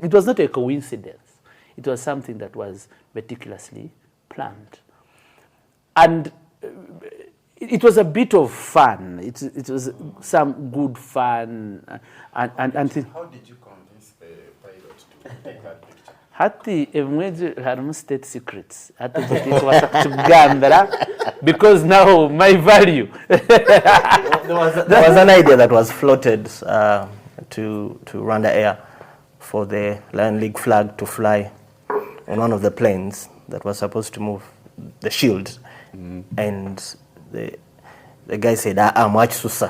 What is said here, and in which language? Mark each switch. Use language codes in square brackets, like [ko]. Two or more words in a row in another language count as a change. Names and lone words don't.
[en] It was not a coincidence. It was something that was meticulously planned. And it was a bit of fun. It was some good fun. And How did you convince the pilot to take that picture? [ttj] Hati emweje harimu [en] state secrets. [ttj] Hati jitwasa kutugambira [en] because now my value. There was an idea that was floated to Rwanda Air for the Lion League flag to fly on one of the planes that was supposed to move the shield, and the guy said, Mwach Susa.